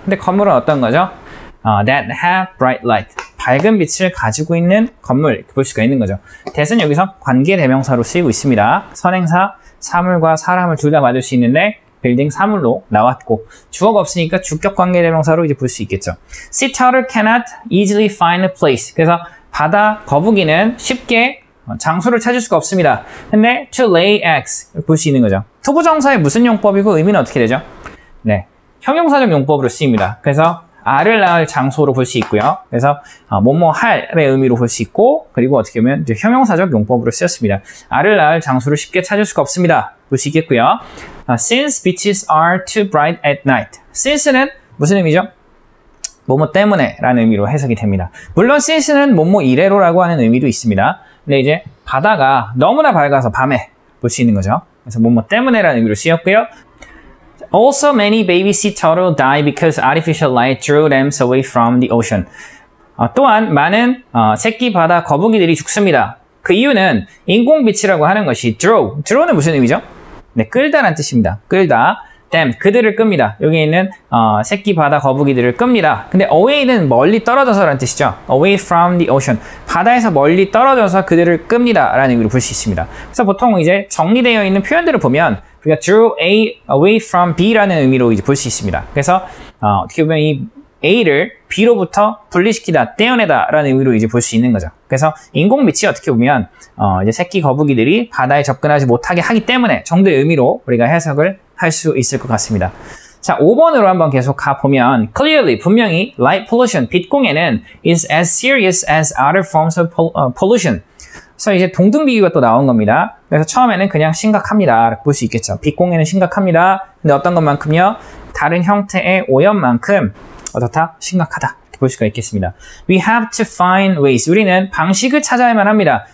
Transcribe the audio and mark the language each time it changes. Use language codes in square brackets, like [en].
[ko] 근데 건물은 어떤 거죠? [en] That have bright light, [ko] 밝은 빛을 가지고 있는 건물 이렇게 볼 수가 있는 거죠. that은 여기서 관계대명사로 쓰이고 있습니다. 선행사, 사물과 사람을 둘 다 맞을 수 있는데 빌딩 사물로 나왔고 주어가 없으니까 주격 관계대명사로 이제 볼 수 있겠죠. [en] Sea turtle cannot easily find a place. [ko] 그래서 바다 거북이는 쉽게 장소를 찾을 수가 없습니다. 근데 [en] to lay eggs [ko] 볼 수 있는 거죠. 투부정사의 무슨 용법이고 의미는 어떻게 되죠? 네, 형용사적 용법으로 쓰입니다. 그래서 알을 낳을 장소로 볼 수 있고요. 그래서 뭐뭐 할의 의미로 볼 수 있고 그리고 어떻게 보면 이제 형용사적 용법으로 쓰였습니다. 알을 낳을 장소를 쉽게 찾을 수가 없습니다. 볼 수 있겠고요. [en] Since beaches are too bright at night. [ko] Since는 무슨 의미죠? 뭐뭐 때문에 라는 의미로 해석이 됩니다. 물론 since는 뭐뭐 이래로라고 하는 의미도 있습니다. 근데 이제 바다가 너무나 밝아서 밤에 볼 수 있는 거죠. 그래서 뭐뭐 때문에 라는 의미로 쓰였고요. [en] Also, many baby sea turtle die because artificial light drew them away from the ocean. [ko] 또한 많은 새끼 바다 거북이들이 죽습니다. 그 이유는 인공빛이라고 하는 것이 drew는 무슨 의미죠? 네, 끌다라는 뜻입니다. 끌다. them, 그들을 끕니다. 여기 있는 새끼 바다 거북이들을 끕니다. 근데 away는 멀리 떨어져서라는 뜻이죠. [en] away from the ocean. [ko] 바다에서 멀리 떨어져서 그들을 끕니다. 라는 의미로 볼 수 있습니다. 그래서 보통 이제 정리되어 있는 표현들을 보면 우리가 [en] drew away from B [ko] 라는 의미로 이제 볼 수 있습니다. 그래서 어떻게 보면 이 A를 B로부터 분리시키다, 떼어내다 라는 의미로 이제 볼 수 있는 거죠. 그래서 인공빛이 어떻게 보면 이제 새끼 거북이들이 바다에 접근하지 못하게 하기 때문에 정도의 의미로 우리가 해석을 할 수 있을 것 같습니다. 자, 5번으로 한번 계속 가보면 [en] clearly, [ko] 분명히 [en] light pollution, [ko] 빛공해는 [en] is as serious as other forms of pollution. [ko] 그래서 이제 동등 비교가 또 나온 겁니다. 그래서 처음에는 그냥 심각합니다. 볼 수 있겠죠. 빛공해는 심각합니다. 근데 어떤 것만큼요? 다른 형태의 오염만큼 어떻다? 심각하다. 볼 수가 있겠습니다. [en] We have to find ways. [ko] 우리는 방식을 찾아야만 합니다.